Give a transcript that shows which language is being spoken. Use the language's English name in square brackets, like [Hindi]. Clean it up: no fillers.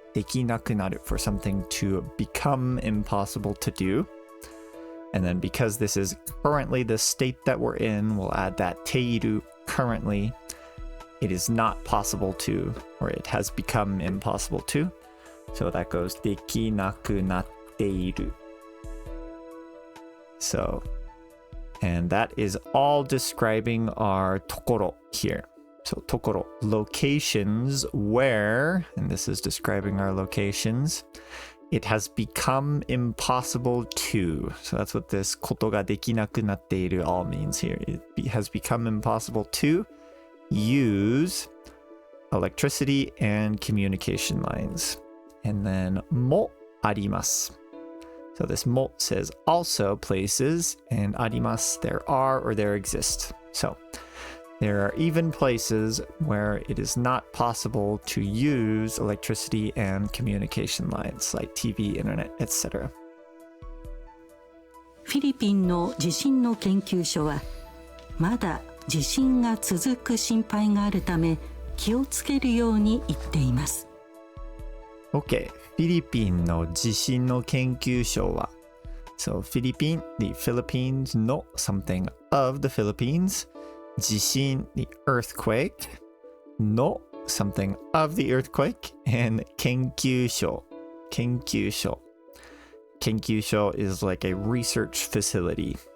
[Japanese] できなくなる [English] for something to become impossible to do. And then because this is currently the state that we're in, we'll add that ている currently. It is not possible to, or it has become impossible to. So that goes [Japanese] できなくなっている. [English] So, and that is all describing our ところ here. So ところ, locations where, and this is describing our locations, it has become impossible to. So that's what this [Japanese] ことができなくなっている [English] all means here. It has become impossible to use electricity and communication lines. And then [Japanese] もあります. [English] So this も says also places, and あります there are or there exist. So there are even places where it is not possible to use electricity and communication lines like TV, internet, etc. [Japanese] フィリピンの地震の研究所はまだ地震が続く心配があるため気をつけるように言っています。 [English] Okay, [Japanese] フィリピンの地震の研究所は [English] So フィリピン the Philippines の something of the Philippines 地震 the earthquake の something of the earthquake and 研究所 is like a research facility.